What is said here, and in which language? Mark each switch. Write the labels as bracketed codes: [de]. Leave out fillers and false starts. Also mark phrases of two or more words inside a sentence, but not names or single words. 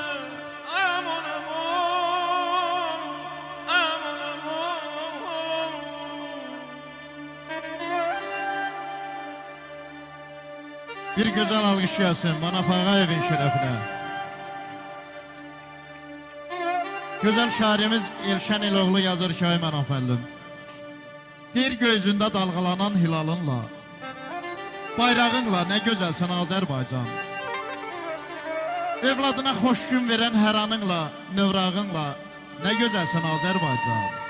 [az] Aman aman, aman aman. [tr] Bir güzel alkış gelsin Manaf Ağayev'in şerefine. [az] Güzel şairimiz Elşən İloğlu yazır ki ay Manaf əllim. Bir gözündə dalğalanan hilalınla, bayrağınla ne gözəlsən Azərbaycan. Evladına xoş gün verən hər anınla, növrağınla ne gözəlsən Azərbaycan.